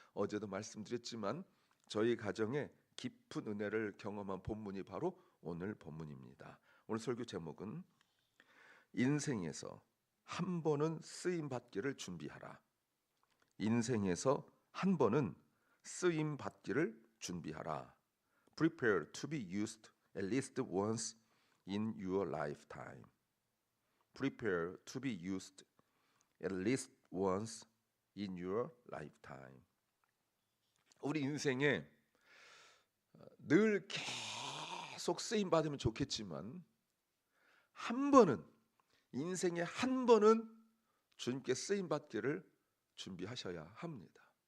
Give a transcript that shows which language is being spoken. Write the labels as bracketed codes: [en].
[ko] 어제도 말씀드렸지만 저희 가정에 깊은 은혜를 경험한 본문이 바로 오늘 본문입니다. 오늘 설교 제목은 인생에서 한 번은 쓰임 받기를 준비하라. 인생에서 한 번은 쓰임 받기를 준비하라. [en] Prepare to be used at least once in your lifetime. Prepare to be used at least once in your lifetime. [ko] 우리 인생에 늘 계속 쓰임 받으면 좋겠지만 한 번은, 인생에 한 번은 주님께 쓰임 받기를 준비하셔야 합니다.